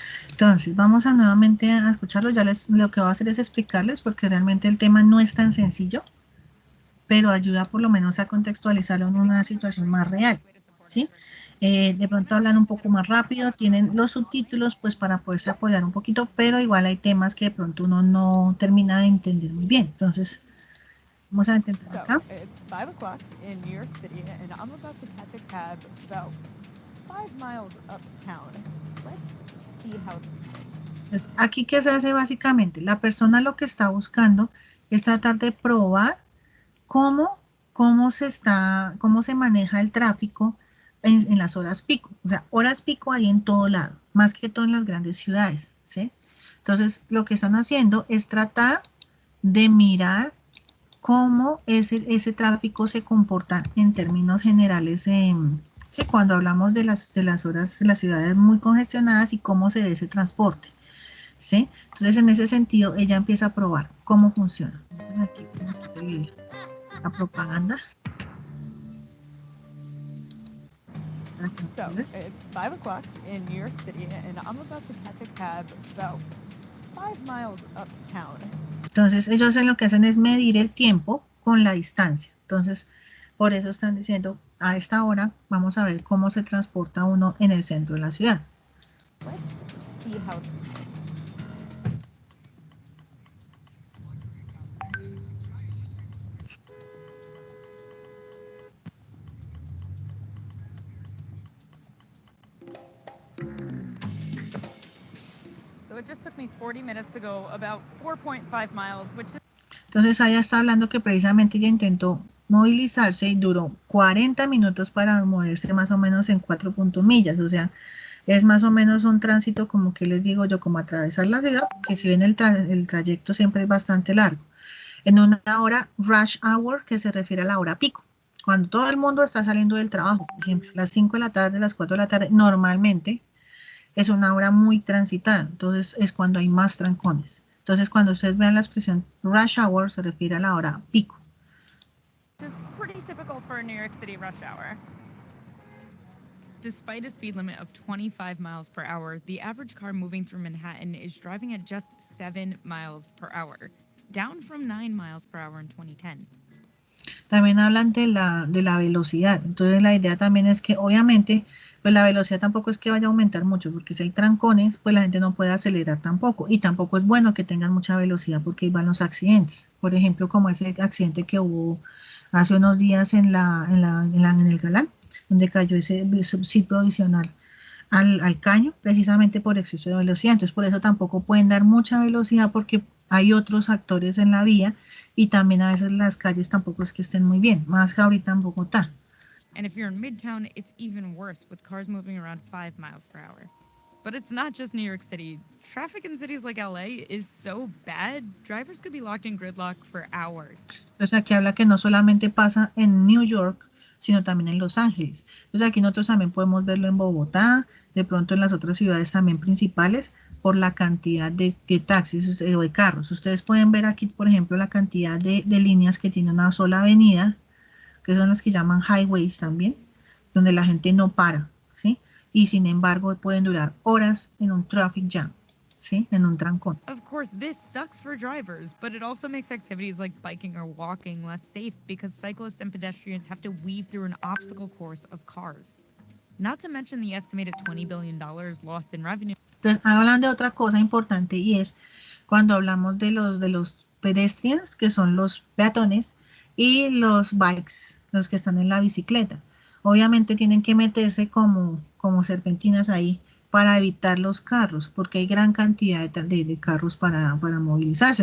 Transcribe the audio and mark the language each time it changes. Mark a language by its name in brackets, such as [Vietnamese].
[Spanish] Entonces, vamos a nuevamente a escucharlo. Ya lo que voy a hacer es explicarles porque realmente el tema no es tan sencillo, pero ayuda por lo menos a contextualizarlo en una situación más real, ¿sí? De pronto hablan un poco más rápido, tienen los subtítulos pues para poderse apoyar un poquito, pero igual hay temas que de pronto uno no termina de entender muy bien. Entonces, vamos a intentar acá. [English] So, it's 5 o'clock in New York City, and I'm about to catch a cab about 5 miles uptown. Let's see how it's going. [Spanish] Pues aquí, ¿qué se hace básicamente? La persona lo que está buscando es tratar de probar cómo se maneja el tráfico en las horas pico. O sea, horas pico hay en todo lado, más que todo en las grandes ciudades, ¿sí? Entonces, lo que están haciendo es tratar de mirar cómo ese tráfico se comporta en términos generales, ¿sí? Cuando hablamos de las horas de las ciudades muy congestionadas y cómo se ve ese transporte, ¿sí? Entonces, en ese sentido, ella empieza a probar cómo funciona. Aquí, ¿cómo está la propaganda? [English] So it's 5 o'clock in New York City, and I'm about to catch a cab about 5 miles uptown. [Spanish] Entonces ellos lo que hacen es medir el tiempo con la distancia. Entonces por eso están diciendo a esta hora vamos a ver cómo se transporta uno en el centro de la ciudad. [English] Let's see how. So it just took me 40 minutes to go about 4.5 miles, which is. [Spanish] Entonces ella está hablando que precisamente ella intentó movilizarse y duró 40 minutos para moverse más o menos en 4 millas, o sea, es más o menos un tránsito como que les digo yo, como atravesar la ciudad, que si bien el trayecto siempre es bastante largo. En una hora rush hour, que se refiere a la hora pico, cuando todo el mundo está saliendo del trabajo, por ejemplo, las 5 de la tarde, las 4 de la tarde, normalmente es una hora muy transitada, entonces es cuando hay más trancones. Entonces, cuando ustedes vean la expresión rush hour, se refiere a la hora pico. [English] Which is pretty typical for a New York City rush hour. Despite a speed limit of 25 miles per hour, the average car moving through Manhattan is driving at just 7 miles per hour, down from 9 miles per hour in 2010. [Spanish] También hablan de la velocidad. Entonces, la idea también es que, obviamente, pues la velocidad tampoco es que vaya a aumentar mucho, porque si hay trancones, pues la gente no puede acelerar tampoco. Y tampoco es bueno que tengan mucha velocidad porque ahí van los accidentes. Por ejemplo, como ese accidente que hubo hace unos días en el Galán, donde cayó ese subsídio provisional al caño, precisamente por exceso de velocidad. Entonces, por eso tampoco pueden dar mucha velocidad porque hay otros actores en la vía y también a veces las calles tampoco es que estén muy bien, más que ahorita en Bogotá. [English] And if you're in Midtown, it's even worse with cars moving around 5 miles per hour. But it's not just New York City. Traffic in cities like LA is so bad, drivers could be locked in gridlock for hours. [Spanish] Entonces aquí habla que no solamente pasa en New York, sino también en Los Ángeles. Entonces aquí nosotros también podemos verlo en Bogotá, de pronto en las otras ciudades también principales, por la cantidad de taxis o de carros. Ustedes pueden ver aquí, por ejemplo, la cantidad de líneas que tiene una sola avenida, que son las que llaman highways también, donde la gente no para, ¿sí? Y sin embargo pueden durar horas en un traffic jam, ¿sí? En un trancón. [English] Of course, this sucks for drivers, but it also makes activities like biking or walking less safe because cyclists and pedestrians have to weave through an obstacle course of cars. Not to mention the estimated $20 billion lost in revenue. [Spanish] Entonces, hablan de otra cosa importante y es cuando hablamos de los pedestrians, que son los peatones, y los bikes, los que están en la bicicleta. Obviamente tienen que meterse como serpentinas ahí para evitar los carros, porque hay gran cantidad de carros para movilizarse.